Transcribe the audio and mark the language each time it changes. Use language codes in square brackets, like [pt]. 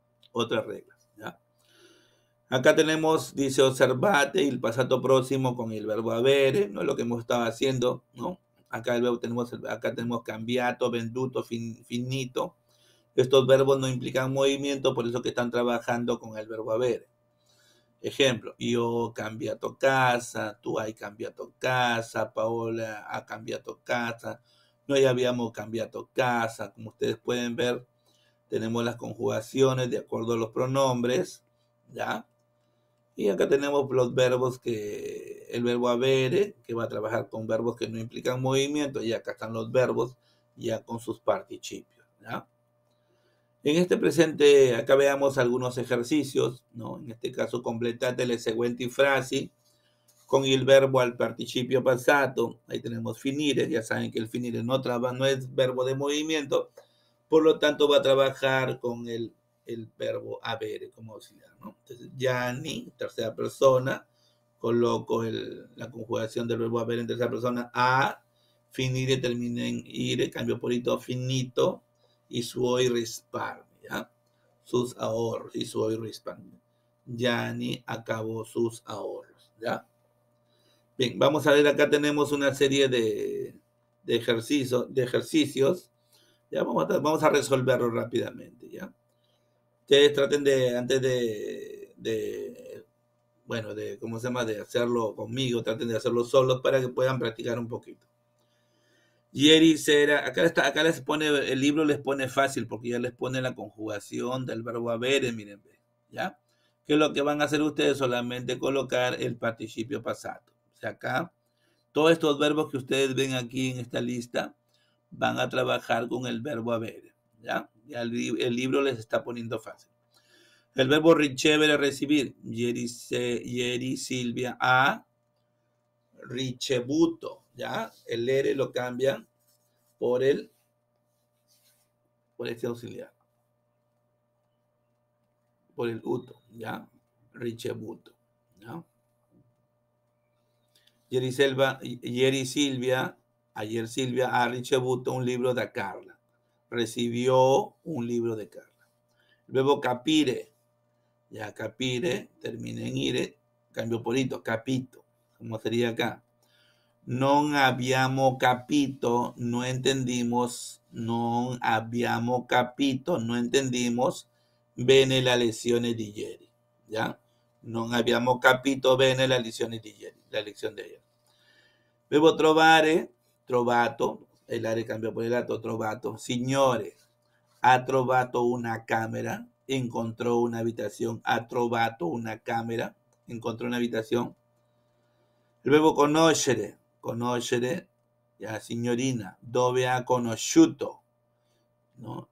[es] Otras reglas, ¿ya? Acá tenemos, dice, osservate, el pasado próximo con el verbo avere, ¿no? Lo que hemos estado haciendo, ¿no? Acá tenemos cambiato, venduto, finito. Estos verbos no implican movimiento, por eso que están trabajando con el verbo avere. Ejemplo, [it] io cambiato casa, tu hai cambiato casa, Paola ha cambiato casa, noi abbiamo cambiato casa. [es] Como ustedes pueden ver, tenemos las conjugaciones de acuerdo a los pronombres, ¿ya? Y acá tenemos los verbos el verbo avere, que va a trabajar con verbos que no implican movimiento, y acá están los verbos ya con sus participios, ¿ya? En este presente, acá veamos algunos ejercicios, ¿no? En este caso, [it] completate le seguenti frasi [es] con el verbo al participio pasado. Ahí tenemos finire, ya saben que el finire no es verbo de movimiento, por lo tanto va a trabajar con el verbo avere como auxiliar, ¿no? Entonces, Gianni, tercera persona, coloco la conjugación del verbo avere en tercera persona, a, finire termina en ire, cambio por ito, finito, [it] y suoi risparmi, [es] ¿ya? Sus ahorros, [it] y suoi risparmi. [es] Gianni acabó sus ahorros, ¿ya? Bien, vamos a ver, acá tenemos una serie de ejercicios. Ya vamos a resolverlo rápidamente, ¿ya? Ustedes traten antes ¿cómo se llama? De hacerlo conmigo, traten de hacerlo solos para que puedan practicar un poquito. [it] Ieri sera, [es] acá les pone, el libro les pone fácil porque ya les pone la conjugación del verbo avere, miren, ¿ya? ¿Qué es lo que van a hacer ustedes? Solamente colocar el participio pasado. O sea, acá, todos estos verbos que ustedes ven aquí en esta lista van a trabajar con el verbo avere. ¿Ya? Ya el libro les está poniendo fácil. El verbo ricevere, recibir. [it] Ieri Silvia ha ricevuto. [es] ¿Ya? El ere lo cambian por este auxiliar. Por el uto. ¿Ya? Ricevuto. ¿Ya? [it] Ieri Silvia, [es] ayer Silvia [it] ha ricevuto un libro de Carla. [es] Recibió un libro de Carla. El verbo capire, ya capire, termina en ire, cambio por ito, capito, como sería acá. [it] Non abbiamo capito, [es] no entendimos, [it] non abbiamo capito, no entendimos bene la lezione di ieri, ¿ya? Non abbiamo capito bene la lezione di ieri, [es] la lección de ayer. Verbo trovare, trovato, el are cambia por el atto, trovato. [it] Signore, ha trovato una camera, [es] encontró una habitación, [it] ha trovato una camera, encontró una habitación. [es] El verbo conoscere, conoscere, ya [it] signorina, dove ha conosciuto, [es] ¿no?